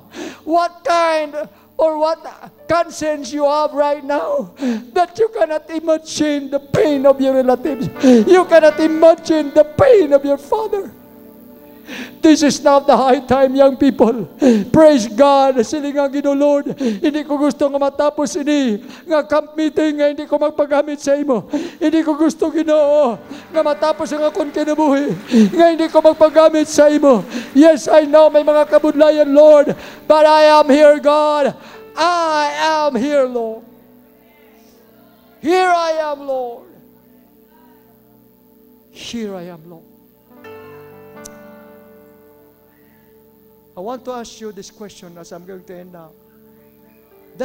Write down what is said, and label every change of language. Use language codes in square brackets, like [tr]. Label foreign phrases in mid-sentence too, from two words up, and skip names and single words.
[en] What kind or what conscience you have right now that you cannot imagine the pain of your relatives. You cannot imagine the pain of your father. This is not the high time, young people. Praise God. [hil] Sili nga Ginoo Lord, hindi ko gusto nga matapos ini nga [en] camp meeting [hil] nga hindi ko magpagamit sa imo. Hindi ko gusto, Ginoo, nga matapos ang akong kinabuhi nga hindi ko magpagamit sa imo. [en] Yes, I know [hil] may mga kabudlayan, [en] Lord, but I am here, God. I am here, Lord. Here I am, Lord. Here I am, Lord. I want to ask you this question as I'm going to end now.